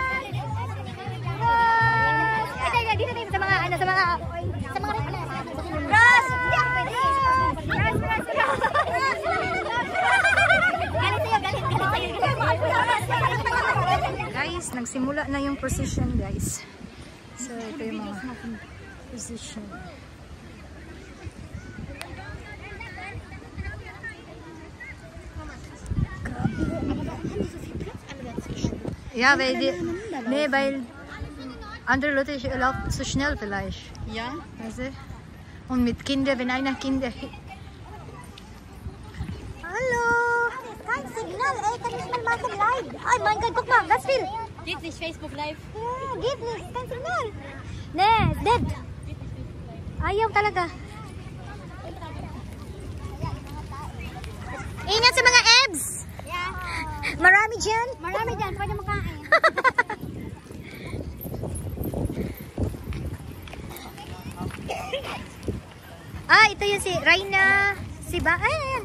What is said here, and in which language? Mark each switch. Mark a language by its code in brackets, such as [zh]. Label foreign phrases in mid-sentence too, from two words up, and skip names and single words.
[tl] Ay, dito tayo sa mga, sa mga Bros! Bros! Guys, nagsimula na yung procession, guys. So, ito yung mga procession. [de] Ja, weil andere Leute erlaubt so schnell vielleicht. Ja. Also, und mit Kindern, wenn einer Kinder... Hallo! Kein Signal, ey, kann nicht mal machen live. Oh mein Gott, guck mal, ganz viel. Geht nicht Facebook Live? Ja, geht nicht, kein Signal. Nee, [tl] dead. Ayaw talaga. Ingat sa mga ebs! Yeah. Marami dyan? Marami dyan, pwede makain. Ah, ito yung si Raina. Si Ba? Ayan.